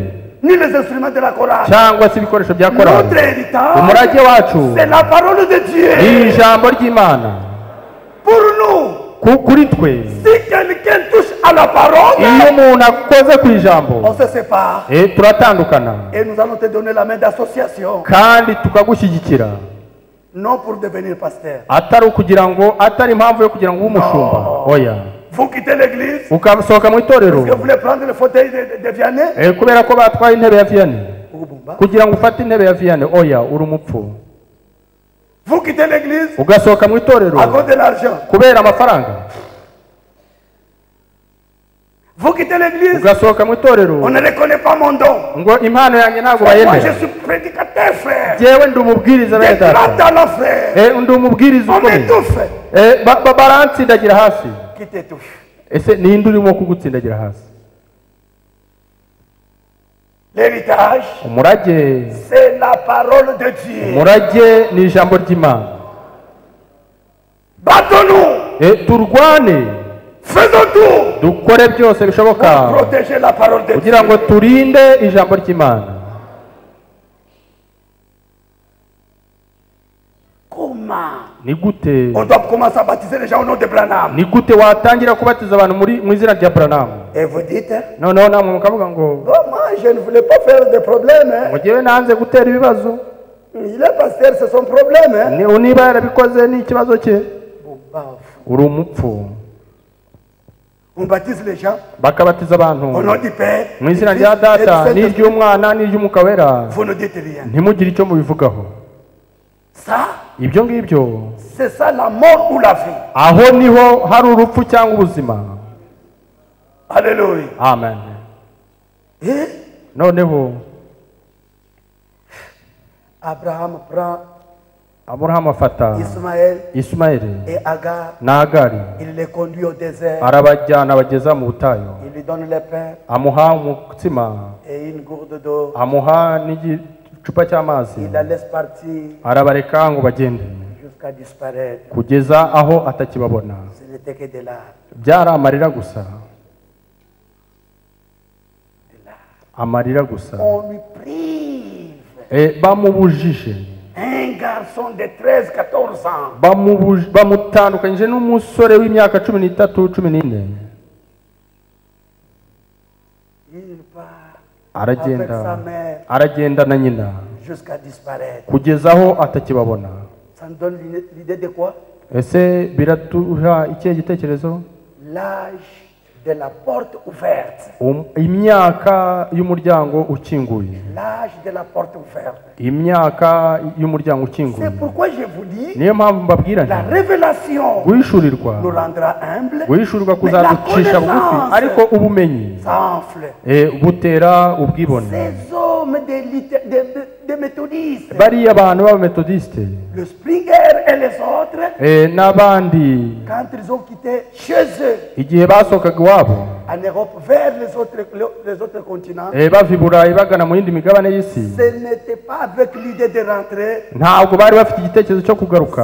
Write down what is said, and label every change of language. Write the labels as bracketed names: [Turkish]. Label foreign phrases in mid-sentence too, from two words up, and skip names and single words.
[French] ni les instruments de la chorale. [Kinyarwanda] cyangwa se ibikoresho bya korali. [French] Notre héritage, [Kinyarwanda] Umurage wacu [French] c'est la parole de [Kinyarwanda] ni [French] Dieu. [Kinyarwanda] ijambo ry'Imana. [French] Pour nous, [Kinyarwanda] Kuri twe, [French] si quelqu'un touche à la parole, [Kinyarwanda] iyo umuntu akoze ku ijambo, [French] on se sépare. [Kinyarwanda] turatandukana [French] Et nous allons te donner la main d'association. [Kinyarwanda] kandi tukagushyigikira, [French] Non pour devenir pasteur. [Kinyarwanda] atari impamvu yo kugira ngo ube umushumba. Oya, [French] Vous quittez l'église, [Kinyarwanda] ukasohoka mu itorero [French] parce que vous voulez prendre le fauteuil de Vianney. [Kinyarwanda] kubera ko batwaye intebe ya Vianney, Ubumba. kugira ngo ufate intebe ya Vianney. Oya, uri umupfu. [French] Vous quittez l'église [Kinyarwanda] Ugasohoka mu itorero [French] à cause de l'argent. [Kinyarwanda] kubera amafaranga. [French] Vous quittez l'église, [Kinyarwanda] Ugasohoka mu itorero [French] on ne reconnaît pas mon don. [Kinyarwanda] ngo impano yanjye ntabwo [French] Moi, je [Kinyarwanda] bayemera. [French] suis prédicateur, frère. [Kinyarwanda] Jewe ndi umubwiriza bene [French] Des grands [Kinyarwanda] data, [French] talents, frère. [Kinyarwanda] ndi umubwiriza [French] On [Kinyarwanda] ukomeye. [French] m'étouffe. [Kinyarwanda] Barantsindagira hasi. [French] Qui t'étouffe? [Kinyarwanda] Ese ninde urimo kugutsindagira hasi? [French] L'héritage, [Kinyarwanda] Umurage, [French] c'est la parole de Dieu. [Kinyarwanda] umurage ni ijambo ry'Imana. [French] Battons-nous, [Kinyarwanda] Turwane, [French] faisons tout [Kinyarwanda] dukore byose bishoboka [French] pour protéger la parole de [Kinyarwanda] kugira ngo [French] Dieu. [Kinyarwanda] turinde ijambo ry'Imana. [French] Comment? [Kinyarwanda] Ni gute [French] On doit commencer à baptiser les gens au nom de Branham. [Kinyarwanda] ni gute watangira kubatiza abantu mu izina rya Branham? [French] Et vous dites, [Kinyarwanda] Noneho namwe mukavuga ngo [French] oh, moi je ne voulais pas faire de problème. Hein. [Kinyarwanda] ngo jyewe nanze gutera ibibazo. [French] Il est pasteur, c'est son problème. Hein. [Kinyarwanda] Niba yarabikoze ni ikibazo cye. Uri umupfu. [French] On baptise les gens [Kinyarwanda] Bakabatiza abantu [French] au nom du Père. [Kinyarwanda] mu izina [French] du [Kinyarwanda] rya [French] Fils et du [Kinyarwanda] Data [French] Saint-Esprit. [Kinyarwanda] n'iry'Umwana n'iry'Umwuka Wera, [French] Vous ne dites rien. [Kinyarwanda] ntimugire icyo mubivugaho. [French] Ça, [Kinyarwanda] ibyo ngibyo [French] c'est ça la mort ou la vie. [Kinyarwanda] aho niho hari urupfu cyangwa ubuzima. [French] Alléluia. [Kinyarwanda] Amen. [French] Et [Kinyarwanda] noneho [French] Abraham prend [Kinyarwanda] Aburahamu afata Ismaeli [French] et Agar, [Kinyarwanda] na Agari, [French] il les conduit au désert, [Kinyarwanda] arabajyana abageza mu butayu, [French] il lui donne le pain [Kinyarwanda] amuha umutsima [French] et une gourde d'eau, [Kinyarwanda] amuha n'igicupa cy'amazi, [French] il la laisse partir [Kinyarwanda] arabareka ngo bagende [French] jusqu'à disparaître. [Kinyarwanda] kugeza aho atakibabona. [French] Ce n'était que de larmes. [Kinyarwanda] Byari amarira gusa, amarira gusa. [French] On lui prive. [Kinyarwanda] Bamubujije, [French] Un garçon de 13-14 ans. [Kinyarwanda] bamutandukanyije n'umusore w'imyaka 13-14. [French] Il part avec sa mère [Kinyarwanda] aragenda na nyina [French] jusqu'à disparaître. [Kinyarwanda] kugeza aho atakibabona. [French] Ça nous donne l'idée de quoi? [Kinyarwanda] Ese biratuha ikihe gitekerezo? [French] L'âge de la porte ouverte. [Kinyarwanda] Imyaka y'umuryango ukinguye. [French] L'âge de la porte ouverte. [Kinyarwanda] Imyaka y'umuryango ukinguye. [French] C'est pourquoi je vous dis, [Kinyarwanda] niyo mpamvu mbabwira [French] la révélation [Kinyarwanda] guhishurirwa [French] nous rendra humble, [Kinyarwanda] guhishurirwa kuzaducisha bugufi, ariko ubumenyi butera ubwibone. [French] Ces hommes des méthodistes, [Kinyarwanda] bariya abantu b'abametodiste, [French] le Springer et les autres, [Kinyarwanda] n'abandi, [French] quand ils ont quitté chez eux [Kinyarwanda] igihe basohokaga iwabo [French] en Europe vers les autres continents, [Kinyarwanda] bava i Burayi bagana mu yindi migabane y'isi, [French] ce n'était pas avec l'idée de rentrer, [Kinyarwanda] ntabwo bari bafite igitekerezo cyo kugaruka,